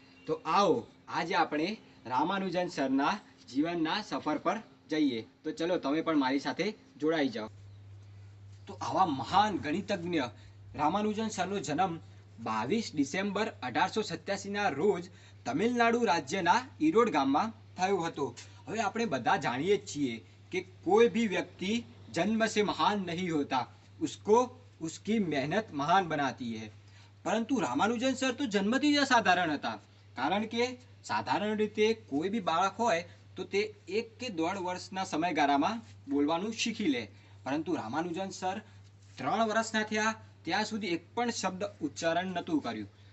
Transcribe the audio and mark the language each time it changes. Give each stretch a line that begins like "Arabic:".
Gujarati: તો આવો આજે આપણે રામાનુજન સરના જીવનના સફર પર જઈએ. તો ચલો તમે પણ મારી સાથે જોડાઈ જાઓ. તો આવા મહાન ગણિતજ્ઞ રામાનુજન સરનો જન્મ 22 ડિસેમ્બર 1887ના રોજ તમિલનાડુ રાજ્યના ઈરોડ ગામમાં થયો હતો. હવે આપણે બધા જાણીએ જ છીએ કે કોઈ
Hindi: भी व्यक्ति जन्म से महान नहीं होता, उसको उसकी मेहनत महान बनाती है.
Gujarati: પરંતુ રામાનુજન સર તો જન્મથી જ અસાધારણ હતા. કારણ કે સાધારણ રીતે કોઈ બી બાળક હોય તો તે 1 કે 1.5 વર્ષના સમયગાળામાં બોલવાનું શીખી લે. પરંતુ રામાનુજન સર 3 વર્ષના થયા ત્યાં સુધી એક પણ શબ્દ ઉચ્ચારણ નહોતું કર્યું.